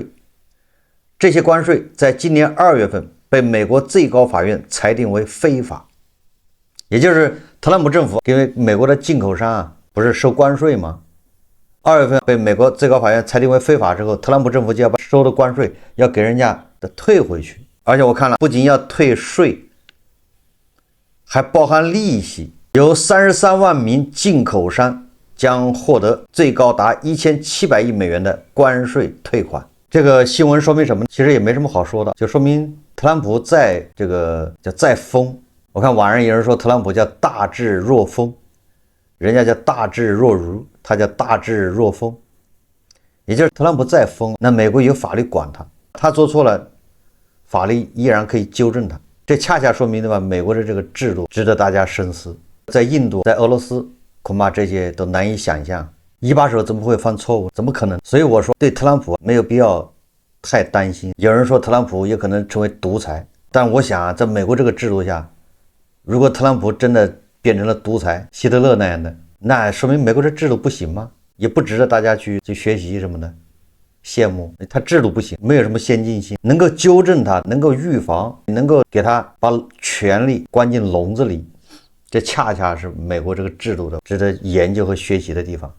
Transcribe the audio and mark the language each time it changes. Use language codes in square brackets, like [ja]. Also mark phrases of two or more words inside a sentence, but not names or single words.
[zh] 這些關稅在今年2月份被美國最高法院裁定為非法，也就是特朗普政府给美國的進口商不是收關稅嗎？2月份被美國最高法院裁定為非法之後，特朗普政府就要把收的關稅要給人家的退回去，而且我看了不僅要退稅，還包含利息。有33萬名進口商將獲得最高達1700億美元的關稅退款。這個新聞說明什麼？其實也沒什麼好說的，就說明特朗普在這個叫再瘋。我看網上有人說特朗普叫大智若風，人家叫大智若愚，他叫大智若風，也就是特朗普再瘋，那美國有法律管他，他做錯了，法律依然可以糾正他。這恰恰說明的吧，美國的這個制度值得大家深思。在印度，在俄羅斯，恐怕這些都難以想象。一把手怎麼會犯錯誤？怎麼可能？所以我說對特朗普沒有必要太擔心。有人說特朗普也可能成為獨裁，但我想在美國這個制度下，如果特朗普真的變成了獨裁，希特勒那樣的，那說明美國這制度不行嗎？也不值得大家去學習什麼的，羨慕他制度不行，沒有什麼先進性，能夠糾正他，能夠預防，能夠給他把權力關進籠子裡，這恰恰是美國這個制度的值得研究和學習的地方。